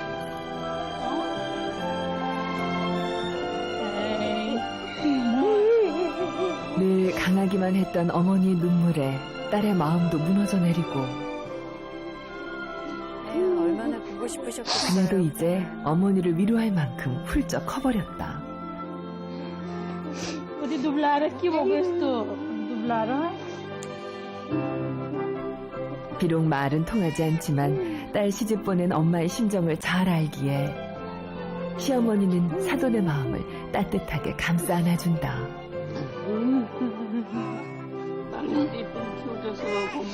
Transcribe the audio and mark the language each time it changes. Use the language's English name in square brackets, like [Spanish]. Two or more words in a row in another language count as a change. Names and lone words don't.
[Korean] 늘 강하기만 했던 어머니의 눈물에 딸의 마음도 무너져 내리고 얼마나 보고 싶으셨겠어요. 그녀도 이제 어머니를 위로할 만큼 훌쩍 커버렸다. [Portuguese] 어디 dublar aqui, vou ver se tu dublar. [Korean] 비록 말은 통하지 않지만 딸 시집 보낸 엄마의 심정을 잘 알기에 시어머니는 사돈의 마음을 따뜻하게 감싸 안아준다. 이쁜 키워줘서 고마워요.